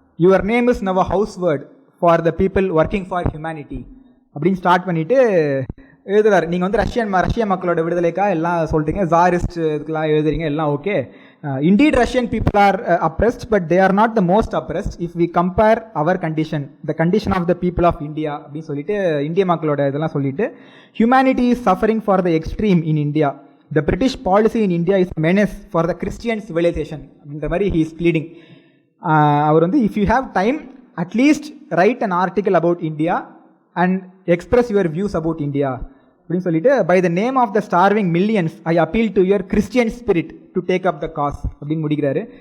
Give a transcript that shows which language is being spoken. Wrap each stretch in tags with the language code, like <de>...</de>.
<en>your name is now a house word for the people working for humanity</en> <ta>அப்படின்னு start பண்ணிவிட்டு எழுதுறாரு. நீங்கள் வந்து ரஷ்ய மக்களோட விடுதலைக்காக எல்லாம் சொல்லிட்டீங்க, ஜாரிஸ்ட் இதுக்கெல்லாம் எழுதுறீங்க, எல்லாம் okay.</ta> <en>Indeed, Russian people are oppressed, but they are not the most oppressed if we compare our condition, the condition of the people of India</en> <ta>அப்படின்னு சொல்லிட்டு இந்திய மக்களோட இதெல்லாம் சொல்லிட்டு,</ta> <en>humanity is suffering for the extreme in India. The British policy in India is a menace for the Christian civilization</en> <ta>அப்படின்ற மாதிரி</ta> <en>he is pleading.</en> <ta>அவர் வந்து</ta> <en>if you have time, at least write an article about India and express your views about India</en> <ta>அப்படின்னு சொல்லிட்டு,</ta> <en>by the name of the starving millions I appeal to your Christian spirit to take up the cause</en> <ta>அப்படின்னு முடிக்கிறாரு.</ta>